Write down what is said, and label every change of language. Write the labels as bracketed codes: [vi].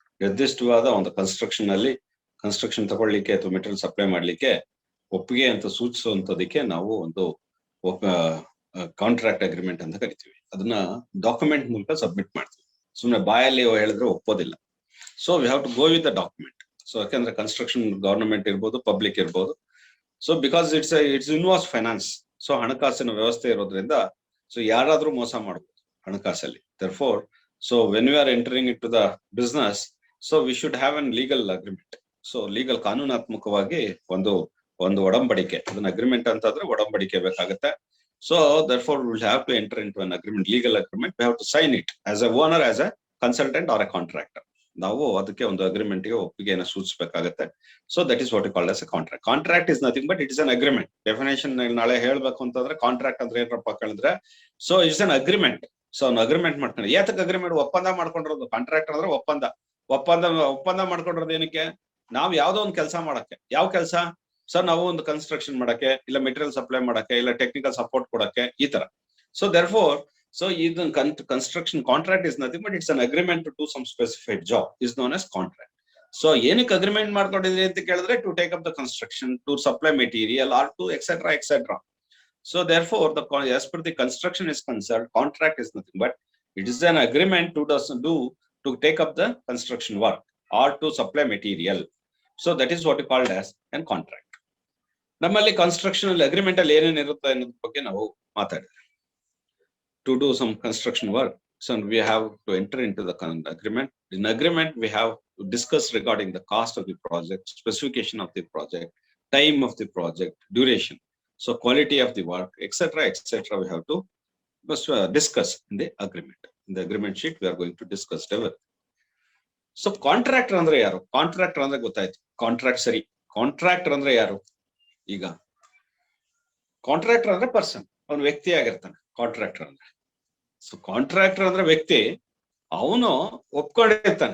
[kn] ನಿರ್ದಿಷ್ಟವಾದ ಒಂದು ಕನ್ಸ್ಟ್ರಕ್ಷನ್ ಅಲ್ಲಿ ಕನ್ಸ್ಟ್ರಕ್ಷನ್ ತಗೊಳ್ಳಿಕ್ಕೆ ಅಥವಾ ಮೆಟೀರಿಯಲ್ ಸಪ್ಲೈ ಮಾಡ್ಲಿಕ್ಕೆ ಒಪ್ಪಿಗೆ ಅಂತ ಸೂಚಿಸುವಂತದಕ್ಕೆ ನಾವು ಒಂದು ಕಾಂಟ್ರಾಕ್ಟ್ ಅಗ್ರಿಮೆಂಟ್ ಅಂತ ಕರಿತೀವಿ. ಅದನ್ನ ಡಾಕ್ಯುಮೆಂಟ್ ಮೂಲಕ ಸಬ್ಮಿಟ್ ಮಾಡ್ತೀವಿ. ಸುಮ್ಮನೆ ಬಾಯಲ್ಲಿ ಹೇಳಿದ್ರೆ ಒಪ್ಪೋದಿಲ್ಲ. [en] So we have to go with the document. [kn] So ಯಾಕಂದ್ರೆ ಕನ್ಸ್ಟ್ರಕ್ಷನ್ ಗವರ್ನಮೆಂಟ್ ಇರ್ಬೋದು, ಪಬ್ಲಿಕ್ ಇರ್ಬೋದು. [en] So because it's involves finance. [kn] So ಹಣಕಾಸಿನ ವ್ಯವಸ್ಥೆ ಇರೋದ್ರಿಂದ ಸೊ ಯಾರಾದ್ರೂ ಮೋಸ ಮಾಡಬಹುದು ಹಣಕಾಸಲ್ಲಿ. [en] therefore so when we are entering into the business, so we should have an legal agreement. [kn] So legal ಕಾನೂನಾತ್ಮಕವಾಗಿ ಒಂದು ಒಡಂಬಡಿಕೆ, ಅದನ್ನ ಅಗ್ರಿಮೆಂಟ್ ಅಂತಂದ್ರೆ ಒಡಂಬಡಿಕೆ ಬೇಕಾಗುತ್ತೆ. [en] So therefore we will have to enter into an agreement, legal agreement. We have to sign it as a owner, as a consultant or a contractor. [kn] ನಾವು ಅದಕ್ಕೆ ಒಂದು ಅಗ್ರಿಮೆಂಟ್ ಗೆ ಒಪ್ಪಿಗೆಯನ್ನು ಸೂಚಿಸಬೇಕಾಗುತ್ತೆ. [en] So that is what you called as a contract. Contract is nothing but it is an agreement. [kn] Definition ನಾಳೆ ಹೇಳ್ಬೇಕು ಅಂತಂದ್ರೆ contract ಅಂದ್ರೆ ಏನಪ್ಪ ಕೇಳಿದ್ರೆ, [en] So it's an agreement. [kn] So ಅವ್ನು ಅಗ್ರಿಮೆಂಟ್ ಮಾಡ್ಕೊಂಡು, ಯಾತಕ್ಕೆ ಅಗ್ರಿಮೆಂಟ್? ಒಪ್ಪಂದ ಮಾಡ್ಕೊಂಡಿರೋದು. ಕಾಂಟ್ರಾಕ್ಟ್ ಅಂದ್ರೆ ಒಪ್ಪಂದ ಮಾಡ್ಕೊಂಡಿರೋದು ಏನಕ್ಕೆ? ನಾವು ಯಾವ್ದೋ ಒಂದು ಕೆಲಸ ಮಾಡಕ್ಕೆ. ಯಾವ ಕೆಲಸ ಸರ್? ನಾವು ಒಂದು ಕನ್ಸ್ಟ್ರಕ್ಷನ್ ಮಾಡಕ್ಕೆ, ಇಲ್ಲ ಮೆಟೀರಿಯಲ್ ಸಪ್ಲೈ ಮಾಡಕ್ಕೆ, ಇಲ್ಲ ಟೆಕ್ನಿಕಲ್ ಸಪೋರ್ಟ್ ಕೊಡಕ್ಕೆ, ಈ ತರ. [en] So therefore so construction contract is nothing but it's an agreement to do some specified job, is known as contract. So [kn] ಏನಕ್ಕೆ ಅಗ್ರಿಮೆಂಟ್ ಮಾಡ್ಕೊಂಡಿದ್ರಿ ಅಂತ ಕೇಳಿದ್ರೆ, [en] to take up the construction, to supply material, or to etc. So therefore as per the construction is concerned, contract is nothing but it is an agreement to take up the construction work or to supply material. So that is what we called as an contract. [kn] ನಮ್ಮಲ್ಲಿ construction ಅಲ್ಲಿ agreement ಅಲ್ಲಿ ಏನೇನು ಇರುತ್ತೆ ಅನ್ನೋದ್ರ ಬಗ್ಗೆ ನಾವು ಮಾತಾಡಿದ್ವಿ. [en] To do some construction work, so we have to enter into the agreement. In agreement we have to discuss regarding the cost of the project, specification of the project, time of the project, duration, so quality of the work, etc. We have to discuss in the agreement. In the agreement sheet we are going to discuss everything. [kn] So contractor ಅಂದ್ರೆ ಯಾರು? Contractor ಅಂದ್ರೆ ಗೊತ್ತಾಯ್ತು, contract ಸರಿ. Contractor ಅಂದ್ರೆ ಯಾರು? ಈಗ contractor ಅಂದ್ರೆ person, ಅವನು ವ್ಯಕ್ತಿ ಆಗಿರ್ತಾನೆ ಕಾಂಟ್ರಾಕ್ಟರ್ ಅಂದ್ರೆ. ಸೊ ಕಾಂಟ್ರಾಕ್ಟರ್ ಅಂದ್ರೆ ವ್ಯಕ್ತಿ, ಅವನು ಒಪ್ಕೊಂಡಿರ್ತಾನೆ.